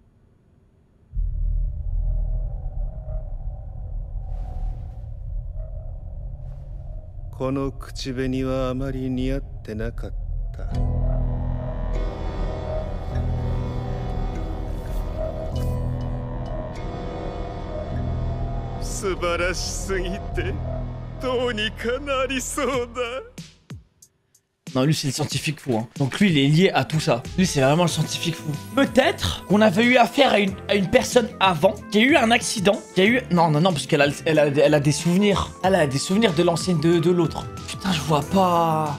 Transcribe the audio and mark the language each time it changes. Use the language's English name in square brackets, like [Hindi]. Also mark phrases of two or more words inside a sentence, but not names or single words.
[Japanese] この口紅はあまり似合ってなかった。素晴らしすぎてどうにかなりそうだ。 [French] Non, lui, c'est le scientifique fou. Hein. Donc lui, il est lié à tout ça. Lui, c'est vraiment le scientifique fou. Peut-être qu'on avait eu affaire à une personne avant, qui a eu un accident, qui a eu... Non, parce qu'elle a des souvenirs. Elle a des souvenirs de l'ancienne de l'autre. Putain, je vois pas...